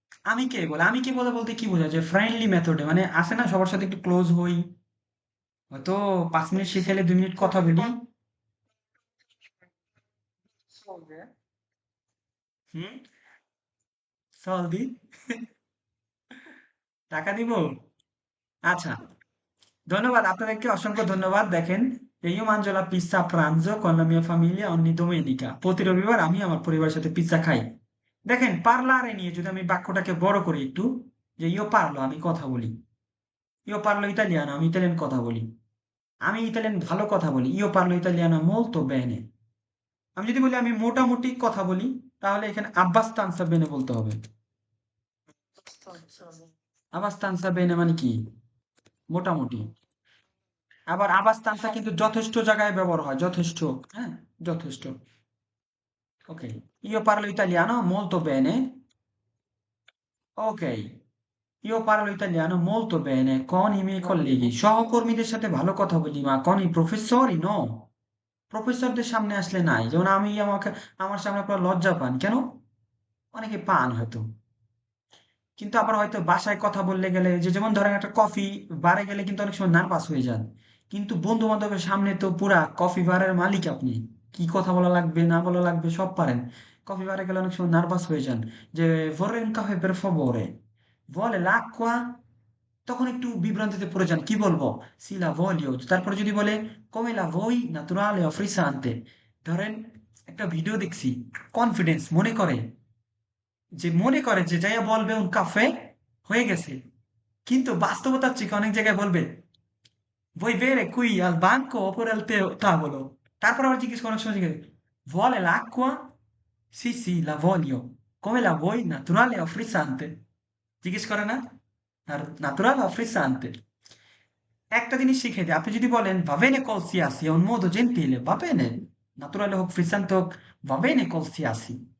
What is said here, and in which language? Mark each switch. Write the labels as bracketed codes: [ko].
[bn] আমি কে বলে বলতে কি বোঝায়, যে ফ্রেন্ডলি মেথডে, মানে আসে না সবার সাথে একটু ক্লোজ হই, হয়তো 5 মিনিট শিখাইলে 2 মিনিট কথা বলি। চলবে। হুম, চল দি, টাকা দিব। আচ্ছা, ধন্যবাদ আপনাদেরকে, অসংখ্য ধন্যবাদ। [it] দেখেন, io mangio la pizza a pranzo con la mia famiglia ogni domenica। [bn] প্রতি রবিবার আমি আমার পরিবারের সাথে পিৎজা খাই। দেখেন, পার্লারে নিয়ে যদি আমি বাক্যটাকে বড় করি একটু, যে ইও পারলো, আমি কথা বলি, [it] ইও পারলো ইতালিয়ানো, [bn] আমি ইতালিয়ান কথা বলি, আমি ইতালিয়ান ভালো কথা বলি, [it] ইও পারলো ইতালিয়ানো molto bene। [bn] আমি যদি বলি আমি মোটামুটি কথা বলি, তাহলে এখানে [it] abbastanza bene [bn] বলতে হবে। [it] abbastanza bene [bn] মানে কি? মোটামুটি। আবার abbastanza কিন্তু যথেষ্ট জায়গায় ব্যবহার হয়, যথেষ্ট। হ্যাঁ, যথেষ্ট। [it] ওকে, io parlo italiano molto bene। ওকে, io parlo italiano molto bene con i miei colleghi। [bn] সহকর্মীদের সাথে ভালো কথা বলি, [it] মা con i professori no। [bn] প্রফেসরদের সামনে আসলে নাই, যেমন আমার সামনে আপনারা লজ্জা পান কেন? অনেকে পান হয়তো, কিন্তু আবার হয়তো বাসায় কথা বললে গেলে, যে যেমন ধরেন একটা কফি বারে গেলে কিন্তু অনেক সময় নার্ভাস হয়ে যান, কিন্তু বন্ধু বান্ধবের সামনে তো পুরা কফি বারের মালিক আপনি, কি কথা বলা লাগবে না বলা লাগবে সব পারেন। কফি বারে গেলে অনেক সময় নার্ভাস হয়ে যান, যে [it] vorrei un caffè per favore, vuole l'acqua, [bn] তখন একটু বিভ্রান্তিতে পড়ে যান, কি বলবো, [it] সি লা voglio, [bn] তারপরে যদি বলে [it] come la vuoi naturale o frizzante। [bn] ধরেন একটা ভিডিও দেখছি, কনফিডেন্স মনে করে যে যাইয়া বলবে un caffè, হয়ে গেছে, কিন্তু বাস্তবতার থেকে অনেক জায়গায় বলবে [it] vuoi bere qui al banco oppure al tavolo। [bn] তারপর আবার জিজ্ঞেস করে, অনেক সময় জিজ্ঞেস [it] vuole l'acqua, sì sì la voglio, come la vuoi naturale o frizzante। [bn] জিজ্ঞেস করে না, আর [it] naturale o frizzante। [bn] একটা জিনিস শিখে দিই, আপনি যদি বলেন [it] va bene qualsiasi, è un modo gentile, va bene, naturale হোক frizzante হোক, va bene qualsiasi।